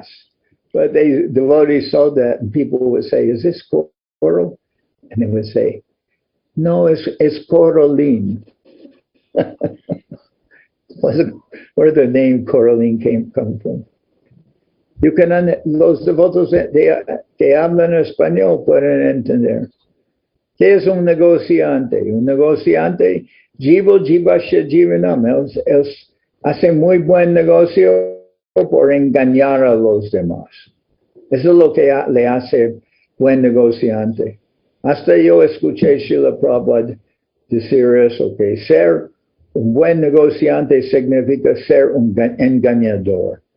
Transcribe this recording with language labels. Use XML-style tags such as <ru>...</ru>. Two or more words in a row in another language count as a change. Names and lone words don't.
<en>But devotees sold that, and people would say, is this coral? And they would say, no, it's coralline. Where the name coralline come from. You can</en> <es>los devotos que hablan español pueden entender. ¿Qué es un negociante? Un negociante,</es> <sa>जीवो जीवस्य जीवनम्.</sa> <es>Él hace muy buen negocio por engañar a los demás. Eso es lo que le hace buen negociante. Hasta yo escuché Srila Prabhupada decir eso, que ser un buen negociante significa ser un engañador.</es>